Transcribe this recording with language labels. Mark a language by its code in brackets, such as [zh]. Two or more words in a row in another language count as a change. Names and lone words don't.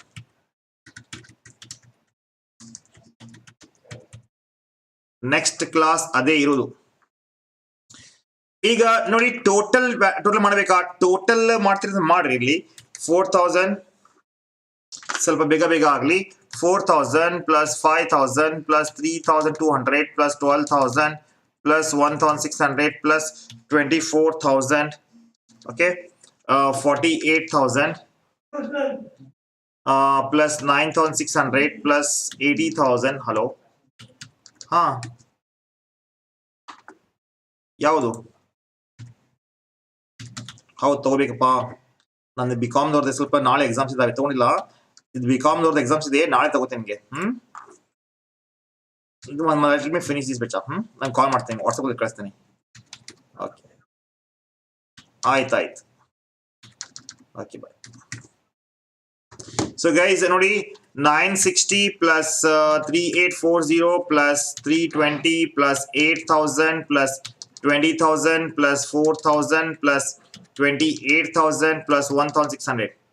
[en] next class [kn] ಅದೇ ಇರೋದು ಈಗ ನೋಡಿ ಟೋಟಲ್ ಮಾಡಬೇಕಾ ಟೋಟಲ್ ಮಾಡ್ತಿರೋದು ಮಾಡ್ರಿ ಇಲ್ಲಿ 4,000 ಸ್ವಲ್ಪ ಬೇಗ ಆಗ್ಲಿ 4,000 ಪ್ಲಸ್ 5,000 ಪ್ಲಸ್ 3,200 ಪ್ಲಸ್ 12,000 plus 1,600 plus 24,000 okay 48,000 [en] plus 9,600 plus 80,000 hello [kn] ha ಯಾವುದು ಹೌದು ತಗೋಬೇಕಪ್ಪ ನಂದು ಬಿಕಾಮ್ ದವ್ರದ್ದು ಸ್ವಲ್ಪ ನಾಳೆ ಎಕ್ಸಾಮ್ಸ್ ಇದಾವೆ ತಗೊಂಡಿಲ್ಲ ಇದು ಬಿಕಾಮ್ ದವ್ರದ್ದು ಎಕ್ಸಾಮ್ಸ್ ಇದೆ ನಾಳೆ ತಗೋತೇನೆ ನಿಮಗೆ ಇದು ಒಂದು [en] finish this batch [kn] ನಾನು ಕಾಲ್ ಮಾಡ್ತೇನೆ ವಾಟ್ಸಪ್ ಕಳಿಸ್ತೇನೆ ಓಕೆ ಆಯ್ತು [en] okay bye so guys [kn] ನೋಡಿ 960 ಪ್ಲಸ್ 3840 ಪ್ಲಸ್ 320 ಪ್ಲಸ್ 8,000 ಪ್ಲಸ್ 20,000 ಪ್ಲಸ್ 4,000 ಪ್ಲಸ್ 28,000 plus 1,600.